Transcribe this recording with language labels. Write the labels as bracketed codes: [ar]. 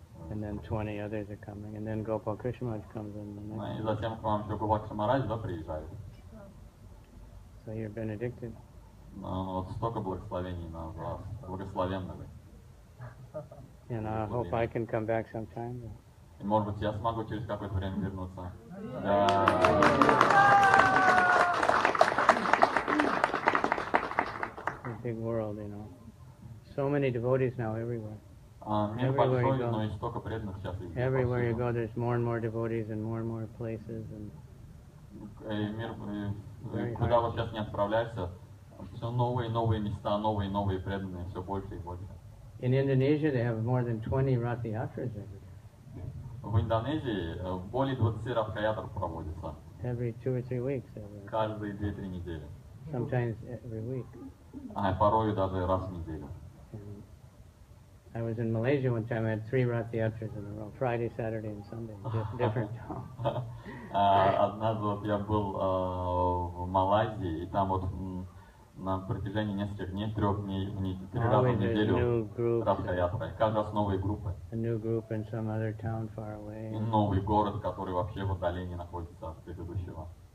[en] And then 20 others are coming, and then Gopal Krishna Maharaj comes in. [ru] И затем к вам еще Гопал Кришна Махарадж, да, приезжает. [en] So you're benedicted. [ru] Вот столько благословений на вас, благословенны вы. [en] And I hope I can come back sometime. [ru] И может быть я смогу через какое-то время вернуться. [en] It's a big world, you know. So many devotees now everywhere. [ru] Мир большой, но и столько преданных сейчас везде. [en] Everywhere you go, there's more and more devotees and more places. And [ru] Мир, куда вот сейчас не отправляешься, все новые и новые места, новые и новые преданные, все больше и больше. [en] In Indonesia, they have more than 20 Rath Yatras every year. [ru] В Индонезии более 20 Радха-ятр проводится. [en] Every 2 or 3 weeks. [ru] Каждые 2-3 недели. [en] Sometimes every week. [ru] А порою даже раз в неделю. [en] And I was in Malaysia one time. I had 3 Rath Yatras in a row: Friday, Saturday, and Sunday. Different. [ru] Однажды вот я был в Малайзии, и там вот на протяжении нескольких дней, 3 дней, 3 раза в неделю Радха-ятра. Каждый раз новые группы. [en] A new group in some other town far away. [ru] И новый город, который вообще в отдалении находится от предыдущего.